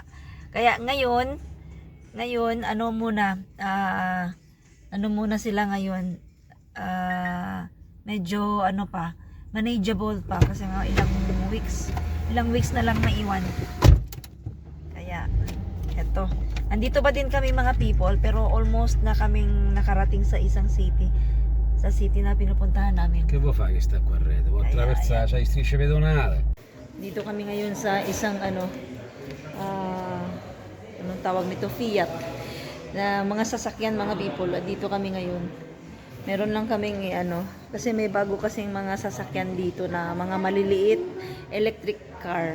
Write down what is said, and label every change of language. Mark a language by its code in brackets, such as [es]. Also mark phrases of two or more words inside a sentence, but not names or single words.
[tl] Kaya ngayon muna sila ngayon, medyo manageable pa kasi nga ilang weeks na lang maiwan. Kaya eto, andito pa din kami mga people, pero almost na kaming nakarating sa isang city. Sa city na pinupuntahan namin. [it] Che vuoi fare che sta qua a rete? Vuoi attraversare, c'hai strisce pedonale? [tl] Dito kami ngayon sa isang anong tawag nito, Fiat na mga sasakyan mga people. Dito kami ngayon. Meron lang kaming kasi may bago kasing mga sasakyan dito na mga maliliit [en] electric car.